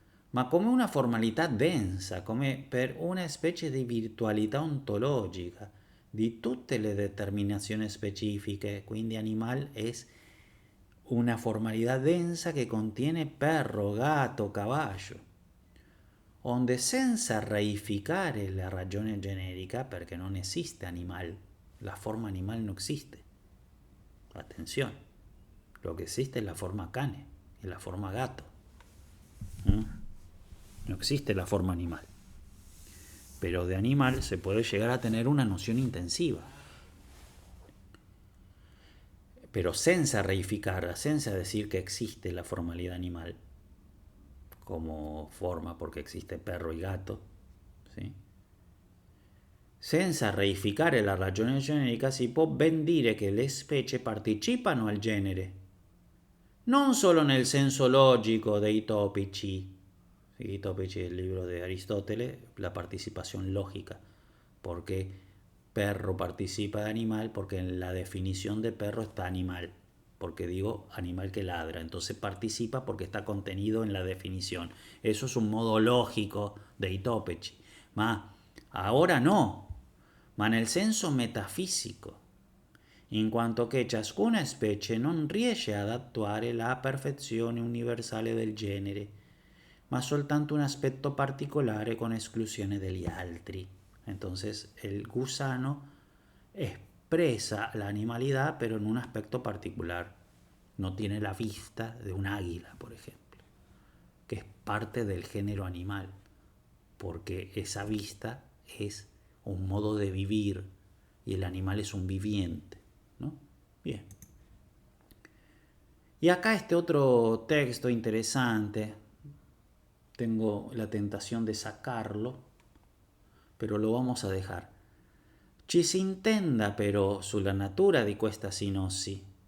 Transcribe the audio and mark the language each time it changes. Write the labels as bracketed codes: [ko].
[it] ma come una formalità densa, come per una specie di virtualità ontologica di tutte le determinazioni specifiche, quindi [es] animal es una formalidad densa que contiene perro, gato, caballo, [it] onde senza reificare la ragione generica, perché non esiste animal, [es] la forma animal no existe. Atención, lo que existe es la forma cane y la forma gato. No existe la forma animal. Pero de animal se puede llegar a tener una noción intensiva. Pero [it] senza reificarla, senza [es] decir que existe la formalidad animal como forma, porque existe perro y gato, ¿sí? [it] Senza reificare la ragione generica si può ben dire che le specie partecipano al genere, non solo nel senso logico dei topici. I topici è il libro di Aristotele, [es] la participación lógica, porque perro participa de animal, porque en la definición de perro está animal, porque digo animal que ladra, entonces participa porque está contenido en la definición. Eso es un modo lógico de Itopeci, ma ahora no, [it] ma nel senso metafisico, in quanto che ciascuna specie non riesce ad attuare la perfezione universale del genere, ma soltanto un aspetto particolare con esclusione degli altri. [es] Entonces el gusano expresa la animalidad, pero en un aspecto particular. No tiene la vista de un águila, por ejemplo, que es parte del género animal, porque esa vista es un modo de vivir y el animal es un viviente, ¿no? Bien. Y acá este otro texto interesante, tengo la tentación de sacarlo, pero lo vamos a dejar. [it] Ci si intenda però sulla natura di questa sinossi.